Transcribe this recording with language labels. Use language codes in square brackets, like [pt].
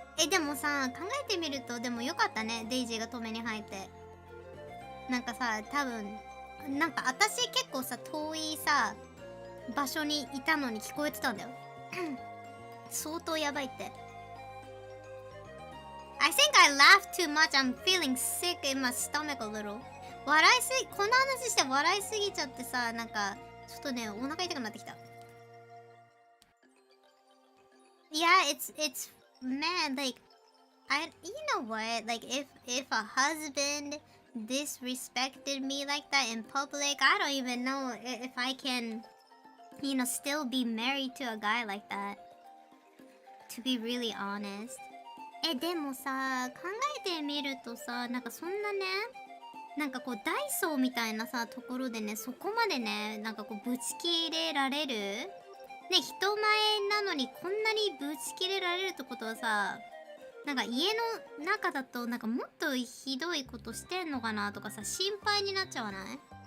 [ja] でもさ、考えてみるとでもよかったね、デイジーが止めに入って。なんかさ、多分なんか私結構さ遠いさ場所にいたのに聞こえてたんだよ相当やばいって。 [en] I think I laughed too much. I'm feeling sick in my stomach a little. [ja] この話して笑いすぎちゃってさ、なんかちょっとねお腹痛くなってきた。 [en] Yeah, it's man, like you know what? Like if a husband disrespected me like that in public, I don't even know if I can, still be married to a guy like that. To be really honest. [ja] でもさ、考えてみるとさ、なんかそんなね、なんかこうダイソーみたいなさところでね、そこまでね、なんかこうぶち切れられるね、人前なのにこんなにぶち切れられるってことはさ、なんか家の中だとなんかもっとひどいことしてんのかなとかさ、心配になっちゃわない？